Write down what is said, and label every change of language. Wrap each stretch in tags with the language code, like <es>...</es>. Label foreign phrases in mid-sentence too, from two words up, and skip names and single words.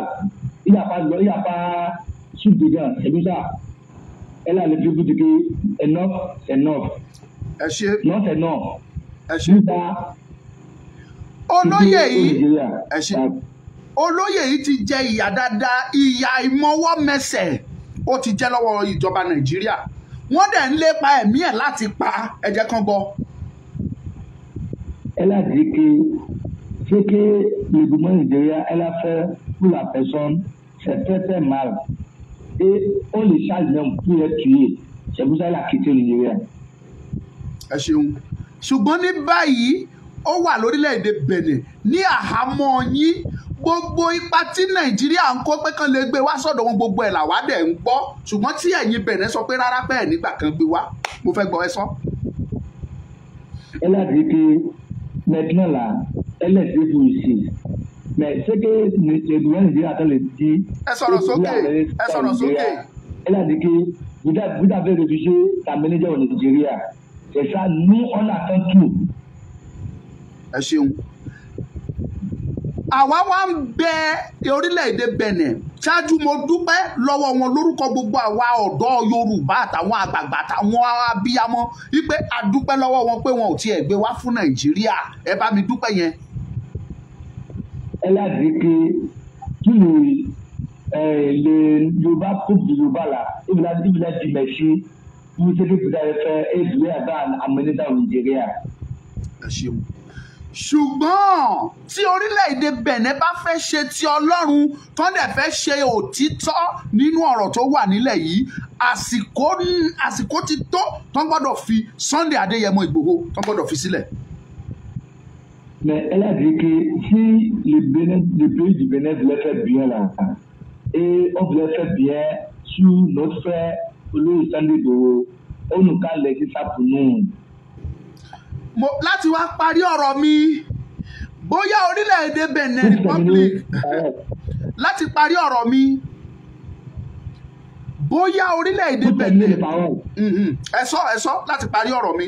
<fr>Il n'y a pas sur dedans. C'est pour ça. Elle a le plus de que enough, c'est enough. Non, c'est non.</fr> <yo>Olóyè yìí olóyè yìí ti jẹ ìyà dáadáa, ìyà ìmọwọ́ mẹsẹ̀ ó ti jẹ lọ́wọ́ ìjọba Nàìjíríà. Wọ́n dẹ̀ ń lépa ẹ̀mí ẹ̀ láti pa, ẹ jẹ́ kán gbọ́.</yo> <fr>Elle a dit que ce que le gouvernement nigérien elle a fait pour la personne, c'est très très mal. Et on le charge même pour les tuer. C'est pour ça qu'elle a quitté le Nigeria.</fr> <yo>Ẹ ṣeun. Ṣùgbọ́n ní báyìí ó wà lórílẹ̀‐èdè Benin ní àhámọ́ yín. Gbogbo ipa tí Nàìjíríà ń kó pé kán lè gbé wá sọ́dọ̀ wọn gbogbo ẹ̀ làwa dẹ̀ ń gbọ́. Ṣùgbọ́n tí ẹ̀yin Benin sọ pé rárá pé ẹ̀ nígbà kan gbé wá, mo fẹ́ gbọ́ ẹ sọ.</yo> <fr>Elle a dit que maintenant là, elle est debout ici. Mais ce que le gouvernement nigérien attend de dire, elle a dit que vous avez réfugié ta manager au Nigeria. C'est ça, nous on attend tout.</fr> <yo>Ẹ ṣeun. Àwa wá ń bẹ orílẹ̀-èdè Benin ṣáájú mo dúpẹ́ lọ́wọ́ wọn lórúkọ gbogbo àwa ọ̀dọ́ Yorùbá àtàwọn àgbààgbà àtàwọn abiyamọ wípé a dúpẹ́ lọ́wọ́ wọn pé wọn ò tiẹ̀ gbé wá fún Nàìjíríà. Ẹ bá mi dúpẹ́ yẹn.</yo> <fr>Elle a dit que tous les Yoruba, groupe de Yoruba là, il voulait dire merci pour ce que vous avez fait et vous avez amené dans le Nigeria.</fr> <yo>Ẹ ṣeun. Ṣùgbọ́n tí orílẹ̀-èdè Benin bá fẹ́ ṣe ti Ọlọ́run tó dẹ̀ fẹ́ ṣe òtítọ́ nínú ọ̀rọ̀ tó wà nílẹ̀ yìí, àsìkò ti tó tó gbọ́dọ̀ fi Sunday Adéyẹmọ Ìgbòho tó gbọ́dọ̀ fi sílẹ̀.</yo> <fr>Mais elle a dit que si le pays du Bénin voulait faire bien là, et on voulait faire bien sur notre frère Olóyè Sunday Igboho, on nous a laissé ça pour nous.</fr> <yo>Láti wá parí ọ̀rọ̀ mi, bóyá orílẹ̀-èdè Benin Republic, láti parí ọ̀rọ̀ mi, bóyá orílẹ̀-èdè Benin, ẹ sọ láti parí ọ̀rọ̀ mi.</yo>